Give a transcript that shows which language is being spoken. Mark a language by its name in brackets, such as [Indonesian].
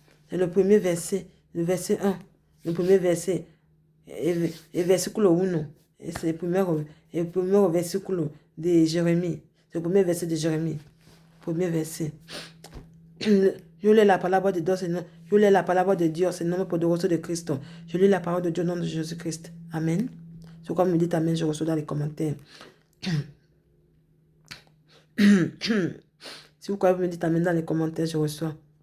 [French] C'est le premier verset, le verset 1, le premier verset, et versículo 1. C'est le premier versículo de Jérémie. C'est le premier verset de Jérémie. Premier verset. [Spanish] Yo lis la palabra de Dios, yo lis la palabra de Dios en nombre poderoso de Cristo. [French] Je lis la parole de Dieu au nom de Jésus-Christ. Amen. C'est comme me dit amen, je reçois dans les commentaires. Si vous croyez, vous me dites amen dans les commentaires, je reçois.